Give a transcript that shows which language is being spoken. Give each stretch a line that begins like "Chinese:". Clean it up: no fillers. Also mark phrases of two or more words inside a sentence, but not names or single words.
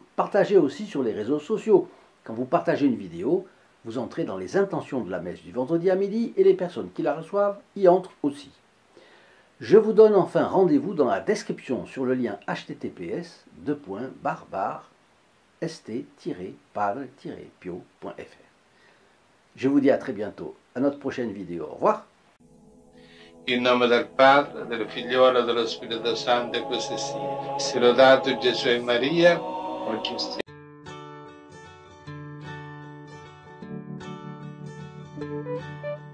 French: Partagez aussi sur les réseaux sociaux. Quand vous partagez une vidéo, vous entrez dans les intentions de la messe du vendredi à midi et les personnes qui la reçoivent y entrent aussi. Je vous donne enfin rendez-vous dans la description sur le lien https://st-padre-pio.fr. Je vous dis à très bientôt, à notre prochaine vidéo. Au revoir.
Italian: In nome del Padre, del Figliolo e dello Spirito Santo, e così sia. Sia lodato Gesù e Maria, oggi e sempre.